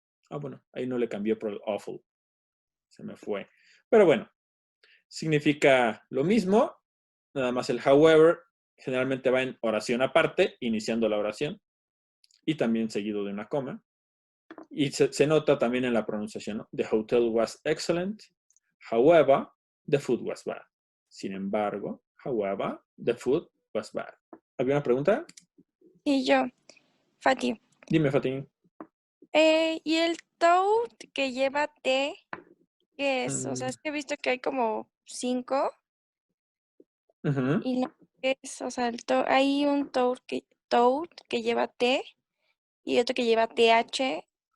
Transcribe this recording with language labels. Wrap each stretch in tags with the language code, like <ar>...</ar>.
<es>Bueno, ahí no le cambió por el awful. Se me fue. Pero bueno, significa lo mismo. Nada más el however generalmente va en oración aparte, iniciando la oración. Y también seguido de una coma. Y se nota también en la pronunciación, ¿no?</es> <en>The hotel was excellent. However, the food was bad.</en> <es>Sin embargo,</es> <en>however, the food was bad.</en> <es>¿Alguna pregunta? Y yo, Fati. Dime, Fati. ¿Y el toad que lleva T, qué es? O sea, es que he visto que hay como 5. Y no es, o sea, hay un toad que lleva T y otro que lleva TH.</es>